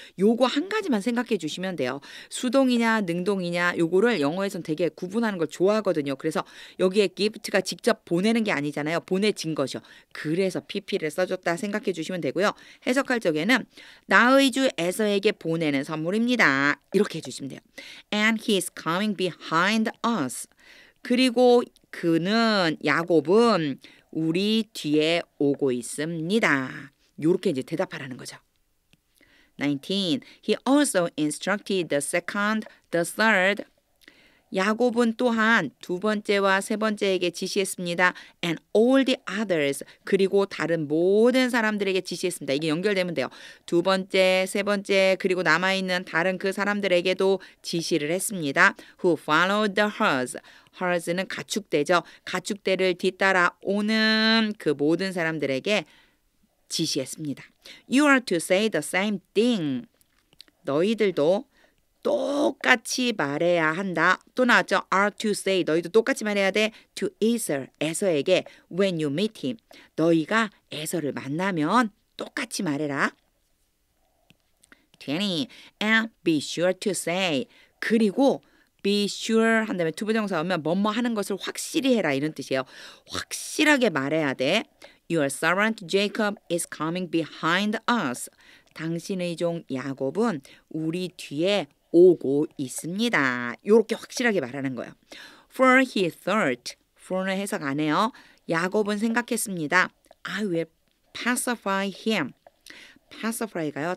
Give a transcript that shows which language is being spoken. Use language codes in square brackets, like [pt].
[ko] 요거 한 가지만 생각해 주시면 돼요. 수동이냐 능동이냐 요거를 영어에선 되게 구분하는 걸 좋아하거든요. 그래서 여기에 gift가 직접 보내는 게 아니잖아요. 보내진 것이요. 그래서 PP를 써줬다 생각해 주시면 되고요. 해석할 적에는 나의 주 에서에게 보내는 선물입니다. 이렇게 해주시면 돼요. [en] And he is coming behind us. [ko] 그리고 그는 야곱은 우리 뒤에 오고 있습니다. 요렇게 이제 대답하라는 거죠. 19. [en] He also instructed the second, the third. [ko] 야곱은 또한 두 번째와 세 번째에게 지시했습니다. [en] And all the others. [ko] 그리고 다른 모든 사람들에게 지시했습니다. 이게 연결되면 돼요. 두 번째, 세 번째, 그리고 남아있는 다른 그 사람들에게도 지시를 했습니다. [en] Who followed the herds. [ko] herds는 가축대죠. 가축대를 뒤따라 오는 그 모든 사람들에게 지시했습니다. [en] You are to say the same thing. [ko] 너희들도 똑같이 말해야 한다. 또 나왔죠. [en] are to say. [ko] 너희도 똑같이 말해야 돼. [en] to Esau. [ko] 에서에게 [en] when you meet him. [ko] 너희가 에서를 만나면 똑같이 말해라. [en] 20. And be sure to say. [ko] 그리고 be sure 한 다음에 투부정사 오면 뭐뭐 하는 것을 확실히 해라 이런 뜻이에요. 확실하게 말해야 돼. [en] Your servant Jacob is coming behind us. [ko] 당신의 종 야곱은 우리 뒤에 오고 있습니다. 이렇게 확실하게 말하는 거예요. [en] For he thought. [ko] for는 해석 안 해요. 야곱은 생각했습니다. [en] I will pacify him. pacify가요.